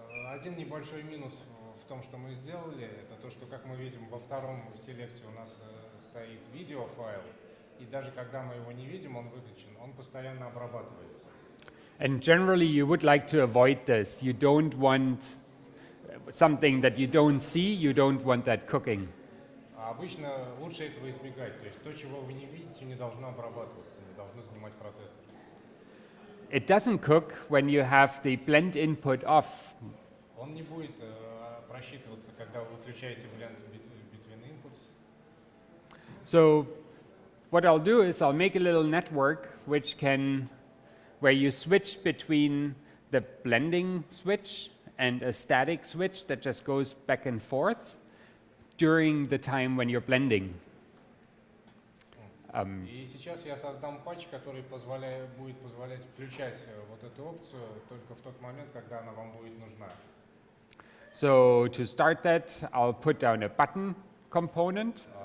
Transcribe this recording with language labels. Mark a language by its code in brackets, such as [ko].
[ru] Один небольшой минус в том, что мы сделали, это то, что, как мы видим, во втором селекте у нас стоит видеофайл, и даже когда мы его не видим, он выключен, он постоянно обрабатывается. [en] And generally you would like to avoid this. You don't want something that you don't see, you don't want that cooking. [ru] Обычно лучше этого избегать, то есть то, чего вы не видите, не должно обрабатываться, не должно занимать процессор. [en] It doesn't cook when you have the blend input off. [ru] Он не будет просчитываться, когда вы выключаете blend between inputs. [en] So what I'll do is I'll make a little network where you switch between the blending switch and a static switch that just goes back and forth during the time when you're blending. [ru] И сейчас я создам патч, который будет позволять включать вот эту опцию только в тот момент, когда она вам будет нужна. [en] So to start that, I'll put down a button component.